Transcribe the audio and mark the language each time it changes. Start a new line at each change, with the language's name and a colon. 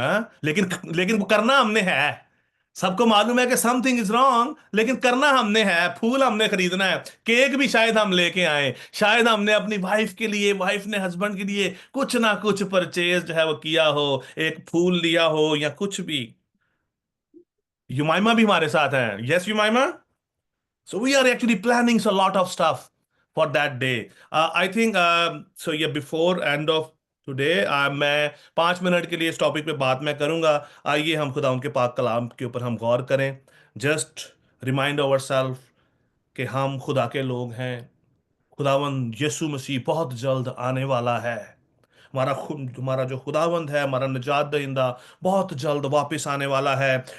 Hindi: हाँ, लेकिन लेकिन वो करना हमने है। सबको मालूम है कि
English: something is wrong,
Hindi: लेकिन करना हमने है। फूल हमने खरीदना है, केक भी शायद हम लेके आए, शायद हमने अपनी वाइफ के लिए, वाइफ ने हस्बैंड के लिए कुछ ना कुछ परचेज जो है वो किया हो, एक फूल लिया हो या कुछ भी। युमाइमा भी हमारे साथ हैं। Yes युमाइमा।
English: So we are actually planning a lot of stuff for that day. I think so. Yeah, before end of today,
Hindi: मैं 5 मिनट के लिए इस टॉपिक पे बात मैं करूंगा। आइए हम खुदा उनके पाक कलाम के ऊपर हम गौर करें।
English: just remind our self
Hindi: कि हम खुदा के लोग हैं। खुदावंद यीशु मसीह बहुत जल्द आने वाला है। हमारा जो खुदावंद है, हमारा निजात दहिंदा बहुत जल्द वापस आने वाला है।